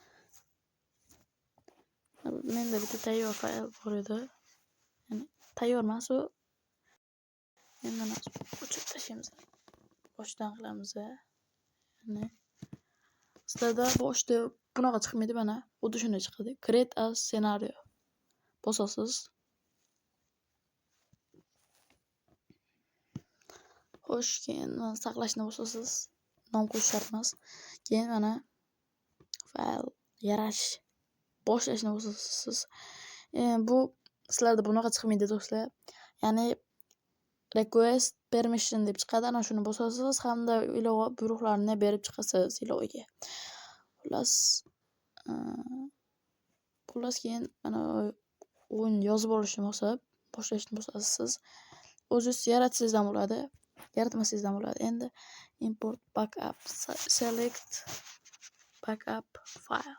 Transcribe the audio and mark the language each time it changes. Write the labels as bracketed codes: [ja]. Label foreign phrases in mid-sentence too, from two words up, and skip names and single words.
[uz] Menda bitta tayyor fayl bor edi. Ya'ni tayyor emas u. Endi o'chirib tashlaymiz. Boshdan qilamiz. Ya'ni sizlarda boshda bunaqa chiqmaydi, mana xuddi shunday chiqadi. [en] Create a scenario [uz] bosasiz. Xo'sh, keyin saqlashni bosasiz. Nom qo'yish shart emas. Keyin mana fayl yaratish boshlashni bosasiz. Bu sizlarda bunaqa chiqmaydi do'stlar. Ya'ni [en] request permission [uz] deb chiqadi. Ana shuni bosasiz hamda ilova buyruqlarini berib chiqasiz ilovaga. Xullas keyin mana o'yin yozib olishni bosib, boshlashni bosasiz. O'zingiz yaratsangizdan bo'ladi, yaratmasangizdan bo'ladi. [en] Endi import backup, select backup file.